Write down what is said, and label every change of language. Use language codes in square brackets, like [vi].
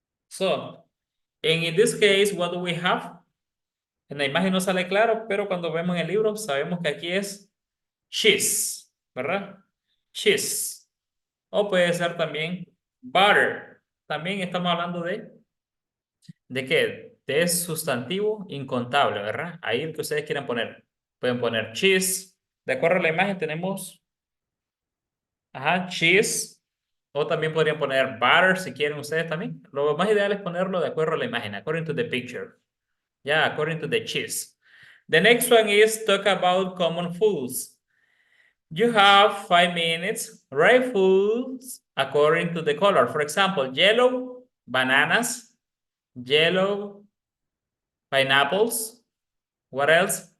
[en] So, in this case, what do we have? [es] En la imagen no sale claro, pero cuando vemos en el libro sabemos que aquí es cheese, ¿verdad? Cheese. O puede ser también butter. También estamos hablando ¿de qué? De sustantivo incontable, ¿verdad? Ahí el que ustedes quieran poner. Pueden poner cheese. De acuerdo a la imagen tenemos, cheese. O también podrían poner butter si quieren ustedes también. Lo más ideal es ponerlo de acuerdo a la imagen, [en] according to the picture. Yeah, according to the cheese. The next one is talk about common foods. You have 5 minutes. Write foods according to the color. For example, yellow, bananas. Yellow, pineapples. What else?